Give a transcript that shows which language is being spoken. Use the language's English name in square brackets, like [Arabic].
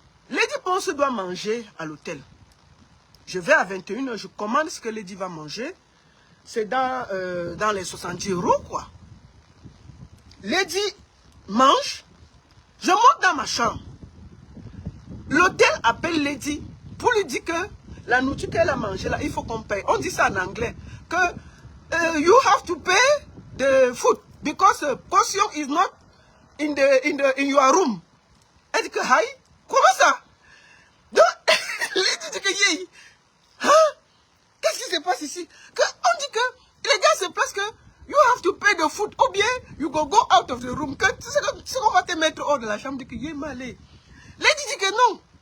[French] Lady Ponce doit manger à l'hôtel. Je vais à 21 h, je commande ce que Lady va manger. C'est dans les 70 €, quoi. Lady mange. Je monte dans ma chambre. L'hôtel appelle Lady pour lui dire que la nourriture qu'elle a mangée là, il faut qu'on paye. On dit ça en anglais. [English] Que you have to pay the food because caution is not in your room. [French] Elle dit que, hi, comment ça? Donc, Lady dit que, yeah. Hein? Qu'est-ce qui se passe ici? On dit que les gars se placent que [English] you have to pay the food [French] ou bien [English] you go out of the room. [French] Que c'est qu'on va te mettre hors de la chambre. Dit que, yeah, malé. Lady dit que non.